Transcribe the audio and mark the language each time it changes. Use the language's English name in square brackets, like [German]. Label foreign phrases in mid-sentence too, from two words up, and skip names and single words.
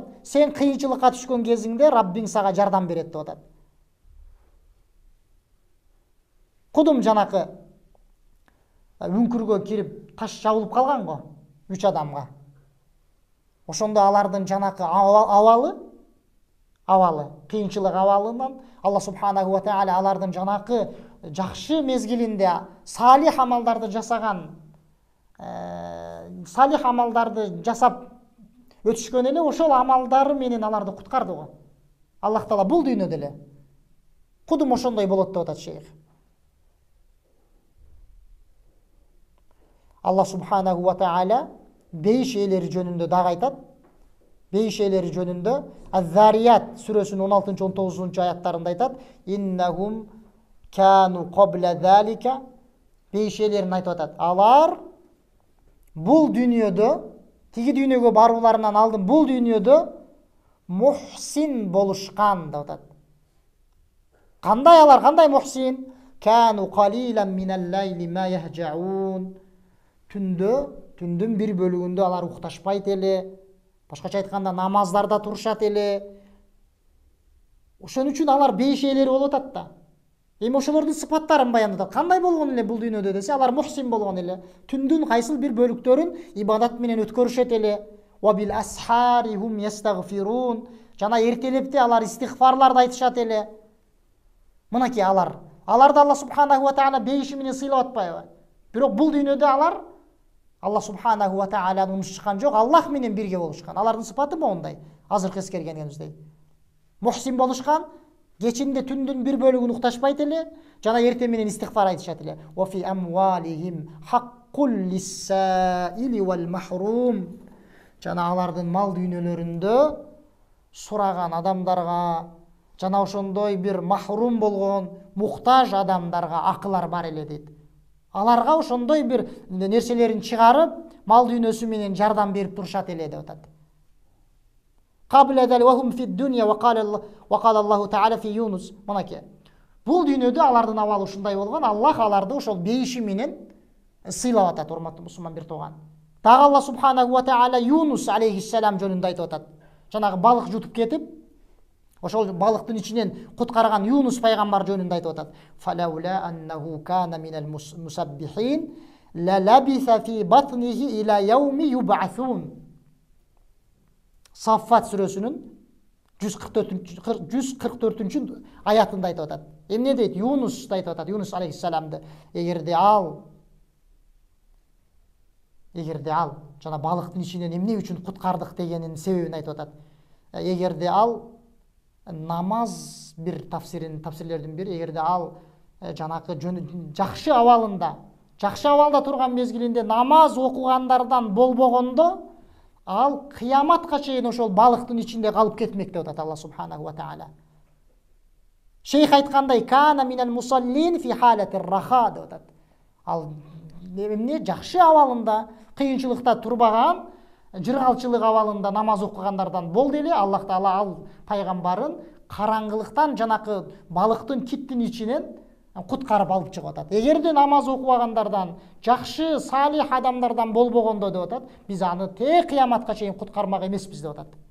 [Kyrgyz] Сен кыйынчылыкка түшкөн кезиңде Раббиң сага жардам берет деп атат. Кудум жанакы үңкүргө кирип таш жабылып калган го 3 адамга. Ошондо алардын жанакы абалы, кыйынчылык абалынан [Arabic] الله سبحانه وتعالى [Kyrgyz] алардын жанакы жакшы мезгилинде салих амалдарды жасаган, салих амалдарды жасап өтүшкөн эле, ошол амалдары менен аларды куткарды го. [Arabic] الله تعالى [Kyrgyz] бул дүйнөдө эле. Кудум ошондой болот деп атат шейх. [Arabic] الله سبحانه وتعالى [Kyrgyz] бейиш ээлери жөнүндө дагы айтат. Бейиш ээлери жөнүндө Az-Zariyat сүрөсүнүн 16-19 аяттарында айтат: [Arabic] "إنهم كانوا قبل ذلك", [Kyrgyz] бейиш ээлерин айтып атат. Алар бул дүйнөдө, тиги дүйнөгө барууларынан алдын бул дүйнөдө мухсин болушкан деп атат. Кандай алар, кандай мухсин? [Arabic] كانوا قليلا من الليل ما يهجعون. [Kyrgyz] Түндүн бир бөлүгүндө алар укташпайт эле. Башкача айтканда намаздарда турушат эле. Ошон үчүн алар бейиш ээлери болуп атат да. Эми ошолордун сыпаттарын баяндатат. Кандай болгон эле бул дүйнөдө десе, алар мухсин болгон эле. Түндүн кайсыл бир бөлүктөрүн ибадат менен өткөрүшөт эле. [Arabic] وبالأسحار هم يستغفرون. [Kyrgyz] Жана эртелепте алар истигфарларды айтышат эле. Мынакей аларды [Arabic] الله سبحانه وتعالى [Kyrgyz] бейиши менен сыйлап атпайбы? Бирок бул дүйнөдө алар [Arabic] الله سبحانه وتعالى [Kyrgyz] унутушкан жок, Аллах менен бирге болушкан. Алардын сыпаты моундай. Азыркы эскергенибиздей. Мухсин болушкан, кечинде түндүн бир бөлүгүн укташпайт эле, жана эртең менен истигфар айтышат эле. [Arabic] وفي أموالهم حق للسائل والمحروم. [Kyrgyz] Жана алардын мал дүйнөлөрүндө сураган адамдарга, жана ошондой бир махрум болгон, муктаж адамдарга акылар бар эле дейт. Аларга ошондой бир нерселерин чыгарып, мал дүйнөсү менен жардам берип турушат эле деп атат. [Arabic] قبل ذلك وهم في الدنيا وقال الله تعالى في يونس. [Kyrgyz] Мынакей. Бул дүйнөдө алардын абалы ушундай болгон, Аллах аларды ошол бейиши менен сыйлап атат, урматтуу мусулман бир тууган. Дагы [Arabic] الله سبحانه وتعالى [Kyrgyz] Юнус алейхиссалам жөнүндө айтып атат. Жанагы балык жутуп кетип, ошол балыктын ичинен куткарган Юнус пайгамбар жөнүндө айтып атат. [Arabic] فلولا أنه كان من المسبحين للبث في بطنه إلى يوم يبعثون. [Kyrgyz] Саффат сүрөсүнүн 144 аятында айтып атат. Эмне дейт? Юнус айтып атат, Юнус алейхиссаламды. Эгерде ал жана балыктын ичинен эмне үчүн куткардык дегенин себебин айтып атат. Эгерде ал намаз, бир тафсирлердин бири, эгерде ал жанакы жакшы абалда турган мезгилинде намаз окугандардан болбогондо, ал кыяматка чейин ошол балыктын ичинде калып кетмек деп атат [Arabic] الله سبحانه وتعالى. [Kyrgyz] Шейх айткандай, [Arabic] كان من المصلين في حالة الراحة [Kyrgyz] деп атат. Ал эмне жакшы абалында, кыйынчылыкта турбаган, жыргалчылык абалында намаз окугандардан болду эле. [Arabic] الله تعالى [Kyrgyz] ал пайгамбарын караңгылыктан жанакы балыктын киттин ичинен куткарып алып чыгып атат. Эгерде намаз окугандардан, жакшы салих адамдардан болбогондо деп атат, биз аны тээ кыяматка чейин куткармак эмеспиз деп атат.